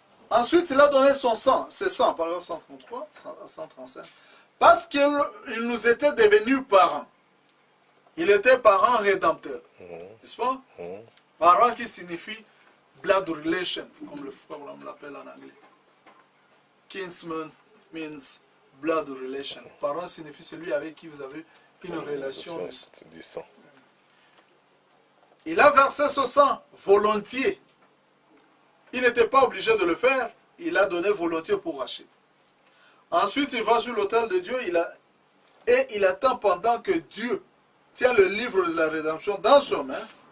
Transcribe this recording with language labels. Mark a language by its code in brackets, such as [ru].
[fr] Ensuite, il a donné son sang, c'est sang, paragraphe 133, 135. Parce qu'il nous était devenu parents. Il était parent rédempteur. N'est-ce pas? Parent qui signifie [en] blood relation, [fr] comme le frère l'appelle en anglais. [en] Kinsman means blood relation. [fr] Parent signifie celui avec qui vous avez une relation du sang. Il a versé ce sang volontiers. Il n'était pas obligé de le faire. Il a donné volontiers pour racheter. Ensuite, il va sur l'autel de Dieu et il attend pendant que Dieu tient le livre de la rédemption dans sa main.